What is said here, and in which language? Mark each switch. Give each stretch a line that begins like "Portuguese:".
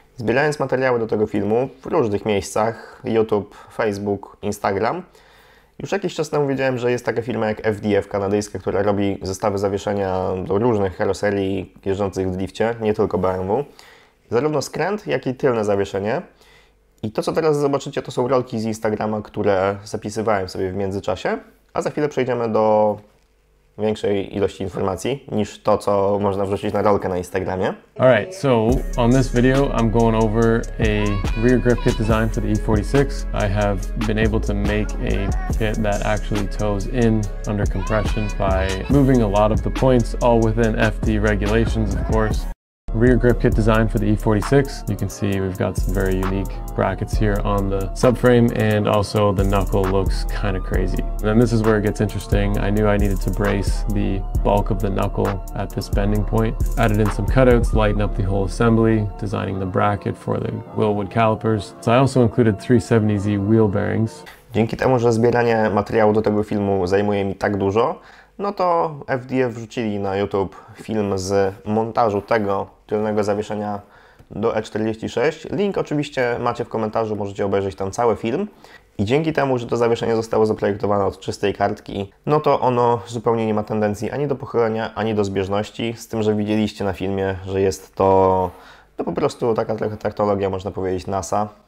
Polish: Zbierając materiały do tego filmu w różnych miejscach, YouTube, Facebook, Instagram, już jakiś czas temu wiedziałem, że jest taka firma jak FDF kanadyjska, która robi zestawy zawieszenia do różnych karoserii jeżdżących w drifcie, nie tylko BMW. Zarówno skręt, jak i tylne zawieszenie. I to, co teraz zobaczycie, to są rolki z Instagrama, które zapisywałem sobie w międzyczasie, a za chwilę przejdziemy do większej ilości informacji niż to, co można wrzucić na rolkę na Instagramie.
English: Alright, so on this video I'm going over a rear grip kit design for the E46. I have been able to make a kit that actually tows in under compression by moving a lot of the points, all within FD regulations, of course. Rear grip kit design for the E46. You can see we've got some very unique brackets here on the subframe, and also the knuckle looks kind of crazy. And then this is where it gets interesting. I knew I needed to brace the bulk of the knuckle at this bending point. Added in some cutouts, lighten up the whole assembly, designing the bracket for the Wilwood calipers. So I also included 370Z wheel bearings.
Polish: Dzięki temu, że zbieranie materiału do tego filmu zajmuje mi tak dużo, no to FDF wrzucili na YouTube film z montażu tego tylnego zawieszenia do E46. Link oczywiście macie w komentarzu, możecie obejrzeć tam cały film. I dzięki temu, że to zawieszenie zostało zaprojektowane od czystej kartki, no to ono zupełnie nie ma tendencji ani do pochylenia, ani do zbieżności, z tym, że widzieliście na filmie, że jest to po prostu taka trochę taktologia, można powiedzieć, NASA.